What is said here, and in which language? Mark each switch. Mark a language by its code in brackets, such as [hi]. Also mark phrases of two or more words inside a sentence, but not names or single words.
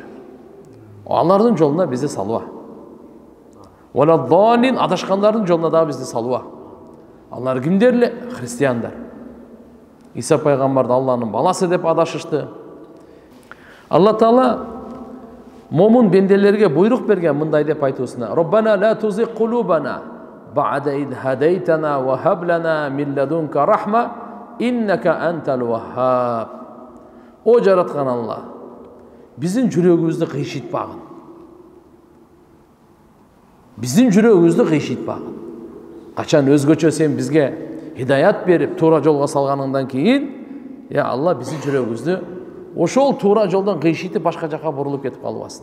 [ky] Алардын жолуна бизди салба. Валаддаллин, адашкандардын жолуна да бизди салба. Алар кимдер эле? Христиандар. Иса пайгамбарды Алланын баласы деп адашышты. Алла Таала момун бенделерге буйрук берген мындай деп айтуусуна: [ar] ربنا لا تزغ قلوبنا بعد إذ هديتنا وهب لنا من لدنك رحمة إنك أنت الوهاب. [ky] О жараткан Алла, биздин жүрөгүбүздү кыйшытпагын. Биздин жүрөгүбүздү кыйшытпагын. Качан өзгөчө сен бизге хидаят берип, туура жолго салганыңдан кийин, я Алла биздин жүрөгүбүздү ошол туура жолдон кыйшытып башка жака бурулуп кетип калбасын.